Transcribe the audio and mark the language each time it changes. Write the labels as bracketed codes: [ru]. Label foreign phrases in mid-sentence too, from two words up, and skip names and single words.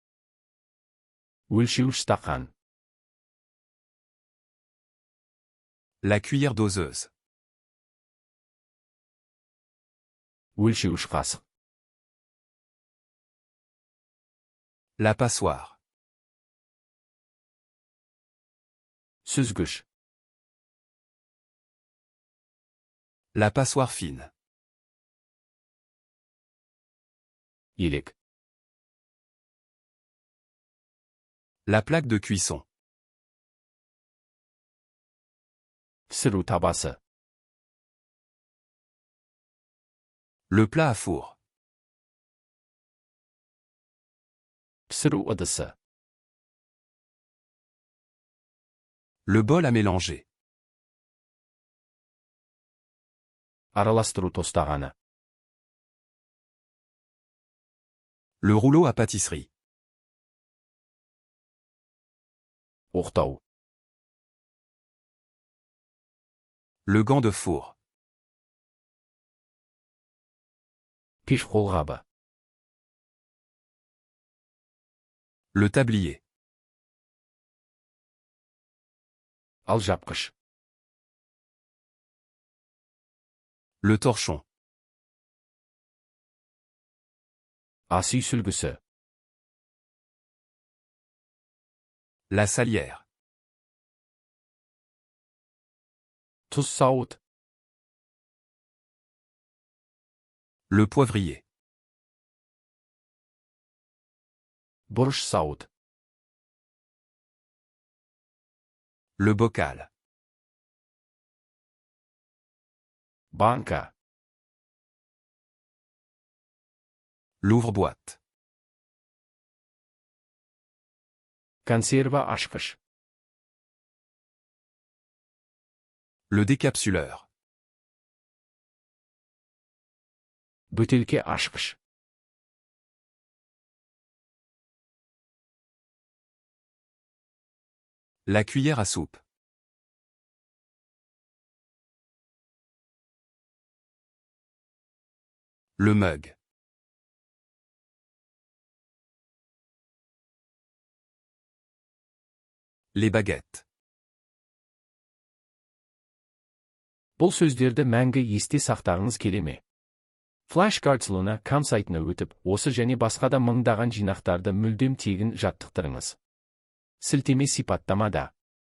[kk] Өлшеуіш стақан. [fr] La cuillère doseuse. [kk] Өлшеуіш қасық. [fr] La passoire. [kk] Сүзгіш. [fr] La passoire fine. [kk] Елек. [fr] La plaque de cuisson. [kk] Пісіру табасы. [fr] Le plat à four. [kk] Пісіру ыдысы. [fr] Le bol à mélanger. [kk] Араластыру тостағаны. [fr] Le rouleau à pâtisserie. [kk] Оқтау. [fr] Le gant de four. [kk] Пеш қолғабы. [fr] Le tablier. [kk] Алжапқыш. [fr] Le torchon. [kk] Ас үй сүлгісі. [fr] La salière. [kk] Тұз сауыт. [fr] Le poivrier. [kk] Бұрыш сауыт. [fr] Le bocal. [kk] Банка. [fr] L'ouvre-boîte. [kk] Консерва ашқыш. [fr] Le décapsuleur. [kk] Бөтелке ашқыш. [fr] La cuillère à soupe. Le mug. Les baguettes. [kk] Бұл сөздерді мәңгі есте сақтағыңыз келе ме? Flashcards.com сайтына өтіп, осы және басқа да мыңдаған жинақтарды мүлдем тегін жаттықтырыңыз. Сілтеме сипаттамада.